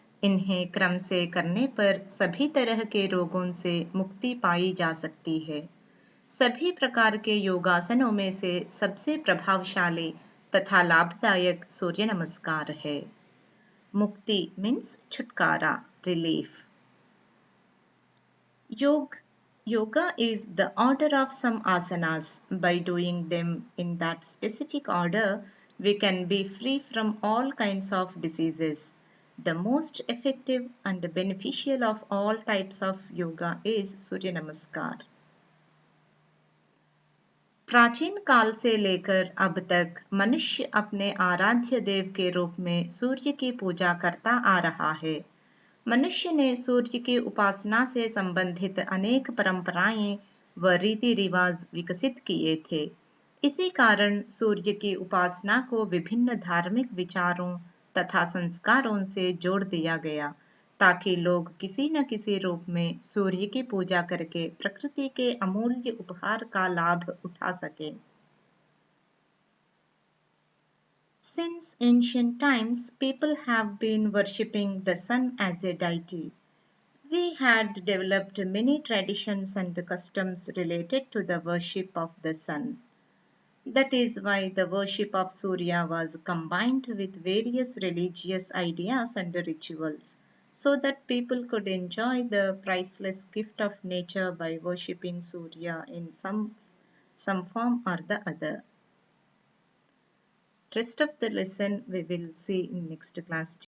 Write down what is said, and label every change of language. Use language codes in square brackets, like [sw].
[hi] इन्हें क्रम से करने पर सभी तरह के रोगों से मुक्ति पाई जा सकती है। सभी प्रकार के योगासनों में से सबसे प्रभावशाली तथा लाभदायक सूर्य नमस्कार है। मुक्ति मीन्स छुटकारा, relief. [en] Yoga is the order of some asanas. By doing them in that specific order, we can be free from all kinds of diseases. The most effective and beneficial of all types of yoga is Surya Namaskar. [hi] प्राचीन काल से लेकर अब तक मनुष्य अपने आराध्य देव के रूप में सूर्य की पूजा करता आ रहा है। मनुष्य ने सूर्य की उपासना से संबंधित अनेक परंपराएं व रीति रिवाज विकसित किए थे। इसी कारण सूर्य की उपासना को विभिन्न धार्मिक विचारों तथा संस्कारों से जोड़ दिया गया ताकि लोग किसी न किसी रूप में सूर्य की पूजा करके प्रकृति के अमूल्य उपहार का लाभ उठा सकें। [en] Since ancient times, people have been worshipping the sun as a deity. We had developed many traditions and customs related to the worship of the sun. That is why the worship of Surya was combined with various religious ideas and rituals, so that people could enjoy the priceless gift of nature by worshipping Surya in some form or the other. Rest of the lesson we will see in next class.